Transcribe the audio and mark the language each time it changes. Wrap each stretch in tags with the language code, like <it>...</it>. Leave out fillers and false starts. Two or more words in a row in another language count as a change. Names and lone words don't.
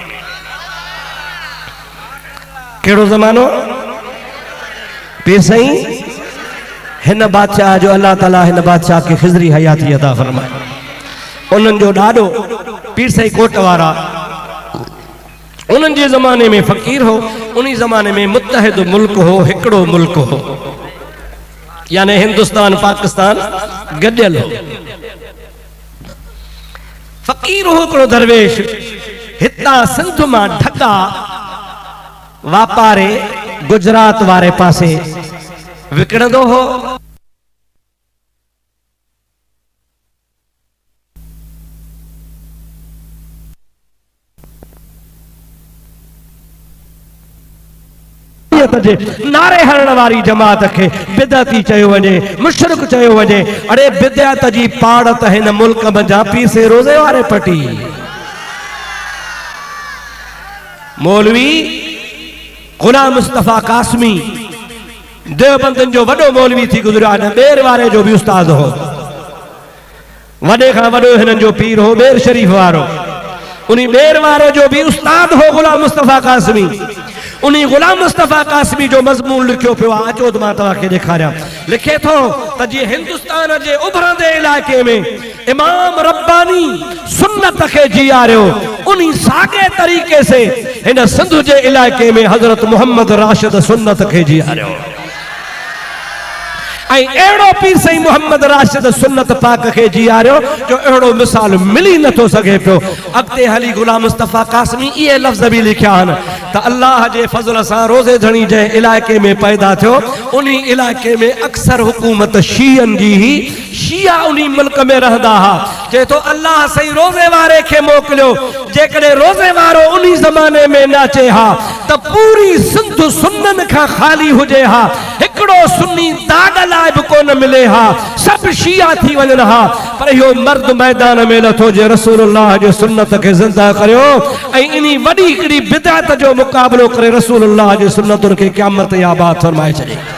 <sd>केड़ो ज़मानो पीर सईं हिन बादशाह जो अल्लाह ताला हिन बादशाह के खिजरी हयाती अता फरमाए उन्हनि जो ॾाढो पीर सईं कोट वारा उन्हनि जे ज़माने में फ़कीर हो उन्हीं ज़माने में मुत्तहिद मुल्क हो हिकिड़ो मुल्क हो यानी हिंदुस्तान पाकिस्तान गॾियल हो। फ़कीर हो हिकिड़ो दरवेश हितां सिंध मां ढका वापारे गुजरात वारे पासे विकणंदो हो। नारे हरण वारी जमात के बिदअती चयो वञे मुशरिक चयो वञे। अरे बिदअत जी पाड़ त हिन मुल्क मंझां पीसे रोज़े वारे पटी मौलवी गुलाम मुस्तफा कासमी देवबंदन जो वडो मौलवी थी गुजरिया न बेर वारे जो भी उस्ताद हो वडे खां वडो हिनन जो पीर हो बेर शरीफ वारो उनी बेर वारे जो भी उस्ताद हो गुलाम मुस्तफा कासमी उनी गुलाम मुस्तफा कासमी जो मजमून लिखियो पियो अचो त मां तव्हांखे ॾेखारियां लिखे थो त जी हिंदुस्तान जे उभरंदे इलाइक़े में इमाम रब्बानी सुन्नत के जियारियो उन्हीं सागे तरीके से हिन सिंध जे इलाइक़े में हजरत मोहम्मद राशिद सुन्नत के जियारियो एड़ो पीर सही मोहम्मद राशिद सुन्नत पाक के जियारियो जो एड़ो मिसाल मिली न तो सके पियो। अगते हली गुलाम मुस्तफा कासमी ये लफ्ज़ भी लिखिया हन त अल्लाह जे फज़ल सां रोज़े धणी जे इलाइक़े में पैदा थियो उन्हीं इलाइक़े में अक्सर हुकूमत शीयन जी ही शिया उन्हीं मुल्क में रहंदा हा जे तो अल्लाह सही रोज़े वारे के मोकलियो जेकॾहिं रोज़े वारो उन्हीं ज़माने में नाचे हा त पूरी सिंध सुन्नन खां खाली हुजे हा हिकिड़ो सुन्नी दाग लाइ बि कोन मिले हा सब शिया थी वञनि हा पर इहो मर्द मैदान में नथो जे रसूलुल्लाह जे सुन्नत के ज़िंदा करियो ऐं इनी वॾी हिकिड़ी बिदअत जो मुक़ाबिलो करे रसूलुल्लाह जे सुन्नतुनि खे क़यामत या बात फरमाए छॾे।</sd>